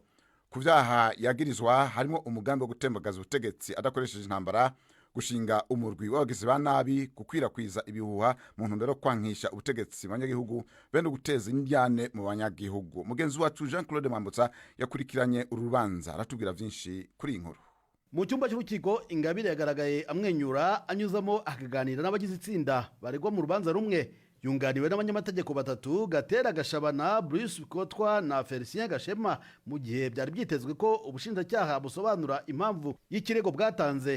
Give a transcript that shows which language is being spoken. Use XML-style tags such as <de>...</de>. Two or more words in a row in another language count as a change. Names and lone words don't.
<rn>Ku vyaha yagirizwa harimo umugambi wo gutemagaza ubutegetsi adakoresheje intambara, gushinga umurwi w'abagizi ba nabi, gukwirakwiza ibihuha mu ntumbero kwankisha ubutegetsi mu banyagihugu bene guteza indyane mu banyagihugu. Mugenzi wacu Jean Claude Mambutsa yakurikiranye urubanza aratubwira vyinshi kuri inkuru.</rn> <rw>Mu cyumba cy'urukiko Ingabire yagaragaye amwenyura anyuzamo akaganira n'abagize itsinda baregwa mu rubanza rumwe, yunganiwe n'abanyamategeko batatu, Gatera Gashabana, Bruce Kotwa na Felicien Gashema, mu gihe byari byitezwe ko ubushinjacyaha busobanura impamvu y'ikirego bwatanze.</rw>